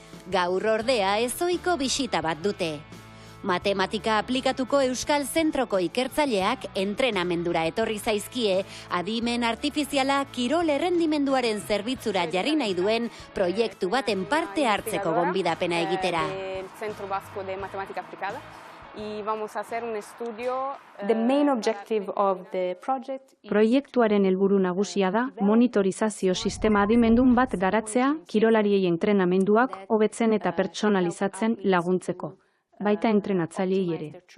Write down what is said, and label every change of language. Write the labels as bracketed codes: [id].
[eu] Gaur ordea ezoiko bisita bat dute. Matematika aplikatuko Euskal Zentroko ikertzaileak entrenamendura etorri zaizkie adimen artifiziala kirol errendimenduaren zerbitzura jarri nahi duen proiektu baten parte hartzeko gonbidapena egitera. [es] Centro Vasco de Matemática Aplicada. Y vamos a hacer un estudio. [en] The main objective of the project. [eu] Proiektuaren helburu nagusia da monitorizazio sistema adimendun bat garatzea kirolariei entrenamenduak hobetzen eta pertsonalizatzen laguntzeko, baita entrenatzaileei ere.